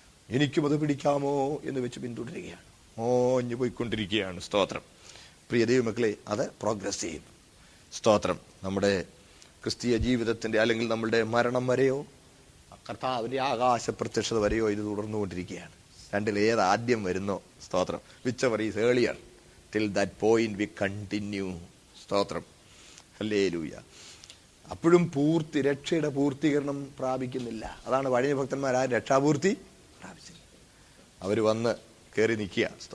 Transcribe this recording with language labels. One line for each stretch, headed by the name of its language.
Malayalam: എനിക്കും അത് പിടിക്കാമോ എന്ന് വെച്ച് പിന്തുടരുകയാണ്, ഓഞ്ഞു പോയിക്കൊണ്ടിരിക്കുകയാണ്. സ്തോത്രം. പ്രിയ ദൈവമക്കളെ, അത് പ്രോഗ്രസീവ്. സ്തോത്രം. നമ്മുടെ ക്രിസ്തീയ ജീവിതത്തിന്റെ അല്ലെങ്കിൽ നമ്മളുടെ മരണം വരെയോ കർത്താവിന്റെ ആകാശ പ്രത്യക്ഷത വരെയോ ഇത് തുടർന്നുകൊണ്ടിരിക്കുകയാണ്. രണ്ടിൽ ഏത് ആദ്യം വരുന്നോ? സ്തോത്രം.
English: whichever is earlier, till that point we continue.
Malayalam: സ്തോത്രം. ഹല്ലേലൂയ. അപ്പോഴും രക്ഷയുടെ പൂർത്തീകരണം പ്രാപിക്കുന്നില്ല. അതാണ് പഴയ ഭക്തന്മാർ ആ രക്ഷാപൂർത്തി പ്രാപിച്ചില്ല. അവർ വന്ന് കയറി നിൽക്കുക.